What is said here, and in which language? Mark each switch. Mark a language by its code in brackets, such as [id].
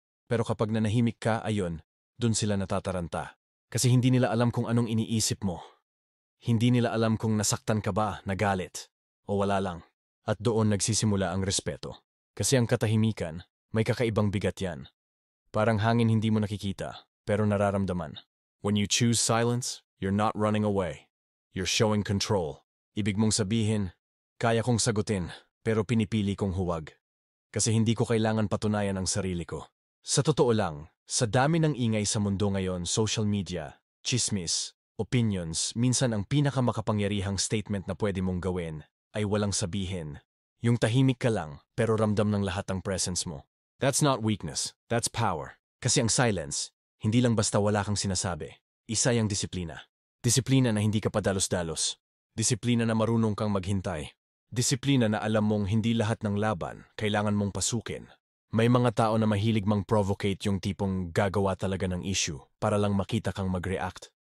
[tl] Pero kapag nanahimik ka, ayon, dun sila natataranta. Kasi hindi nila alam kung anong iniisip mo. Hindi nila alam kung nasaktan ka ba, nagalit, o wala lang. At doon nagsisimula ang respeto. Kasi ang katahimikan, may kakaibang bigat yan. Parang hangin hindi mo nakikita, pero nararamdaman. [en] When you choose silence, you're not running away. You're showing control. [tl] Ibig mong sabihin, kaya kong sagutin, pero pinipili kong huwag. Kasi hindi ko kailangan patunayan ang sarili ko. Sa totoo lang, sa dami ng ingay sa mundo ngayon, social media, chismis, opinions, minsan ang pinakamakapangyarihang statement na pwede mong gawin ay walang sabihin. Yung tahimik ka lang, pero ramdam ng lahat ang presence mo. [en] That's not weakness, that's power. [tl] Kasi ang silence, hindi lang basta wala kang sinasabi. Isa yung disiplina. Disiplina na hindi ka padalos-dalos. Disiplina na marunong kang maghintay. Disiplina na alam mong hindi lahat ng laban kailangan mong pasukin. May mga tao na mahilig mang-provocate yung tipong gagawa talaga ng issue para lang makita kang mag-react.